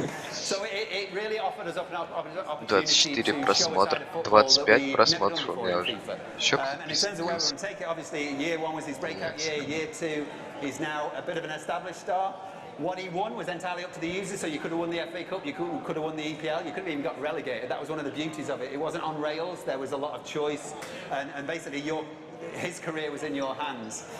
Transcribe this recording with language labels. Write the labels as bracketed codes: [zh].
[en] So it really offered us an opportunity [ru] 24 просмотра, 25 просмотров у меня уже. Еще [en] And in terms of where we're going to take it, obviously year one was his breakout year, year two he's now a bit of an established star. What he won was entirely up to the users, so you could have won the FA Cup, you could have won the EPL, you could have even got relegated. That was one of the beauties of it. It wasn't on rails, there was a lot of choice, and basically his career was in your hands.